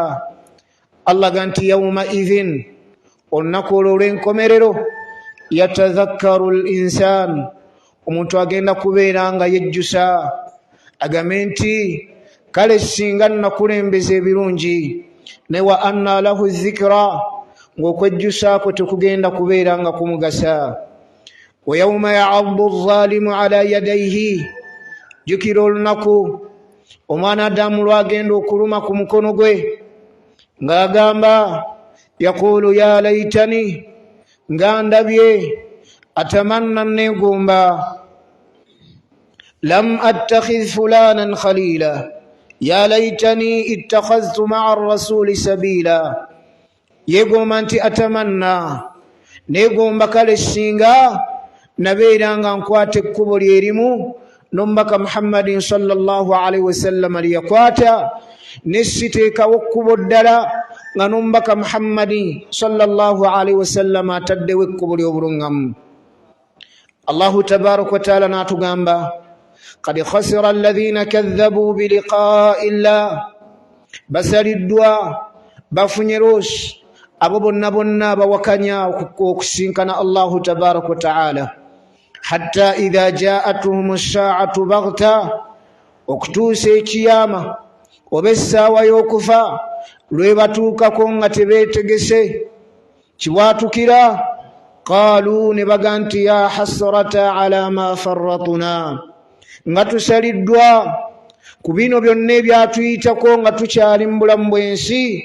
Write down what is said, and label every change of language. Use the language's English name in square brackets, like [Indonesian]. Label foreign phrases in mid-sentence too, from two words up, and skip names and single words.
[Ganda] Allah ga nti [Arabic] يومئذ, [Ganda] olunaku olwo olw'enkomerero, [Arabic] يتذكر الإنسان, [Ganda] omuntu agenda kubeera nga yejjusa, agambe nti kale singa nakulembeza ebirungi, ne [Arabic] وأنى له الذكرى, [Ganda] ng'okwejjusaako tekugenda kubeera nga kumugasa. [Arabic] ويوم يعض الظالم على يديه, [Ganda] jukira olunaku omwanadamu lwagenda okuluma ku mukono gwe ng'agamba [Arabic] يقول يا ليتني, [Ganda] nga ndabye, atamanna neegomba, [Arabic] لم أتخذ فلانا خليلا، يا ليتني اتخذت مع الرسول سبيلا. [Ganda] Yeegomba nti atamanna, neegomba kale singa nabeera nga nkwata ekkubo lyerimu n'omubaka Muhammadin [Arabic] صلى الله عليه وسلم [Ganda] liyakwata nesiteekawo ekkubo ddala nga n'omubaka Muhammadin [Arabic] صلى الله عليه وسلم [Ganda] ataddewo ekkubo ly'obulungamu. [Arabic] الله تبارك وتعالى [Ganda] n'atugamba [Arabic] قد خسر الذين كذبوا بلقاء الله, [Ganda] basaliddwa bafunye losi abo bonna bonna bawakanya okusinkana [Arabic] الله تبارك وتعالى. حتى إذا جاءتهم الساعة بغتة, [Ganda] okutuusa ekiyama oba essaawa y'okufa lwe batuukako nga tebeetegese kiwaatukira, qaalu ne baga nti [Arabic] يا حسرة على ما فرطنا, [Ganda] nga tusaliddwa ku bino byonna ebyatuyitako nga tukyali mu bulamu bw'ensi.